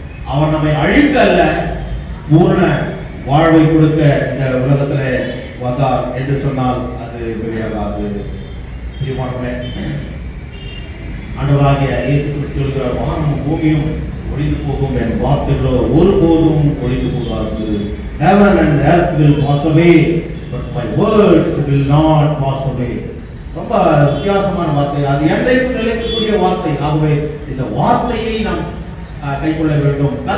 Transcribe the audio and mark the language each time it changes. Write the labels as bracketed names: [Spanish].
[Tamil] அவர் நம்மை அழிக்க அல்ல, பூரண வாழ்வை கொடுக்க இந்த உலகத்திலே வந்தார் என்று சொன்னால் அது வெளியாகாது. பிரியமானவர்களே, ஆண்டவராகிய இயேசு கிறிஸ்து சொல்கிறார், வானமும் பூமியும் ஒழிந்து போகும், என் வார்த்தைகளோ ஒருபோதும் ஒழிந்து போகாது. [English] Heaven and earth will pass away, but my words will not pass away. [Tamil] ரொம்ப வித்தியாசமான வார்த்தை, அது என்றைக்கும் நிலைக்கக்கூடிய வார்த்தை. ஆகவே இந்த வார்த்தையை நாம் கைக்கொள்ள வேண்டும்.